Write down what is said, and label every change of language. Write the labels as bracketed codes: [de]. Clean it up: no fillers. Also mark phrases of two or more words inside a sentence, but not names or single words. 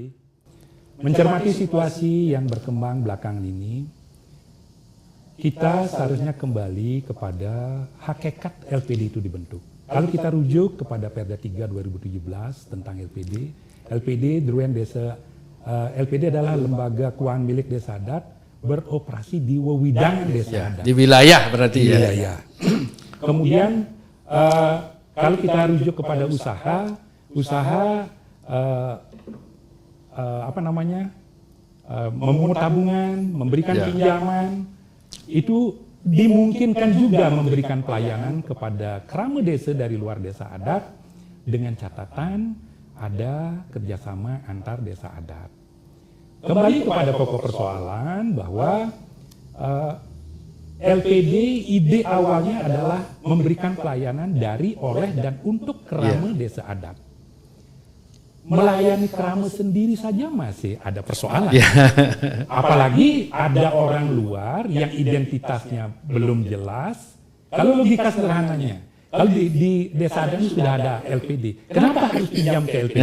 [id] Mencermati situasi yang berkembang belakangan ini, kita seharusnya kembali kepada hakikat LPD itu dibentuk. Kalau kita rujuk kepada Perda 3 2017 tentang LPD, LPD adalah lembaga keuangan milik desa adat beroperasi di wewidangan desa adat. Di wilayah berarti di wilayah. Kemudian kalau kita rujuk kepada usaha memungut tabungan, memberikan pinjaman, itu dimungkinkan juga memberikan pelayanan kepada kerama desa dari luar desa adat dengan catatan ada kerjasama antar desa adat. Kembali kepada pokok persoalan bahwa LPD ide awalnya adalah memberikan pelayanan dari, oleh, dan untuk kerama desa adat. Melayani kerama sendiri saja masih ada persoalan. Apalagi ada orang luar yang identitasnya belum jelas. Kalau logika sederhananya, kalau di desa adat ini sudah ada LPD, kenapa harus pinjam ke LPD?